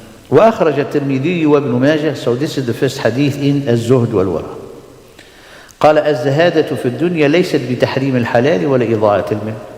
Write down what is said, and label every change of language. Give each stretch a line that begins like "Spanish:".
Arabic: وأخرج الترمذي وابن ماجه.
English: So this is the first hadith in
Arabic: الزهد والورع. قال الزهادة في الدنيا ليست بتحريم الحلال ولا إضاعة المال.